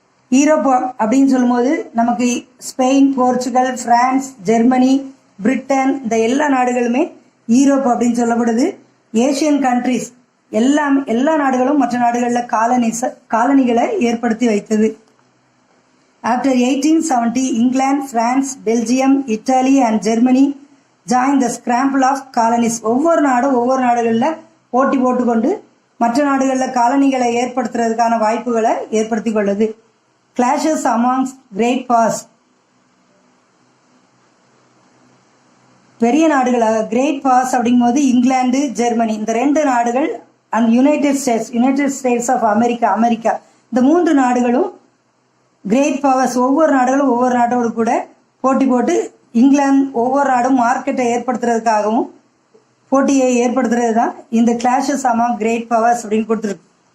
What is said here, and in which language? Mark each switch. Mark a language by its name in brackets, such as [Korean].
[Tamil] Europe அப்படின்னு சொல்லும்போது நமக்கு Spain, Portugal, France, Germany, Britain இந்த எல்லா நாடுகளுமே ஈரோப் அப்படின்னு சொல்லப்படுது. ஏசியன் கண்ட்ரிஸ் எல்லா நாடுகளும் மற்ற நாடுகளில் காலனிகளை ஏற்படுத்தி வைத்தது. [English] After 1870, England, France, Belgium, Italy and Germany joined the scramble of colonies. [Tamil] ஒவ்வொரு நாடுகளில் போட்டி போட்டுக்கொண்டு மற்ற நாடுகளில் காலனிகளை ஏற்படுத்துறதுக்கான வாய்ப்புகளை ஏற்படுத்தி கொள்ளுது. [English] Clashes amongst great powers. [Tamil] பெரிய நாடுகளாக கிரேட் பவர்ஸ் அப்படிங்கும்போது இங்கிலாந்து, ஜெர்மனி இந்த 2 நாடுகள் and United states of America இந்த 3 நாடுகளும் கிரேட் பவர்ஸ். ஒவ்வொரு நாடோடு கூட போட்டி போட்டு இங்கிலாந்து ஒவ்வொரு நாடும் மார்க்கெட்டை ஏற்படுத்துறதுக்காகவும் போட்டியை ஏற்படுத்துறது தான் இந்த [English] clashes among great powers [Tamil] அப்படின்னு கொடுத்துருக்கு.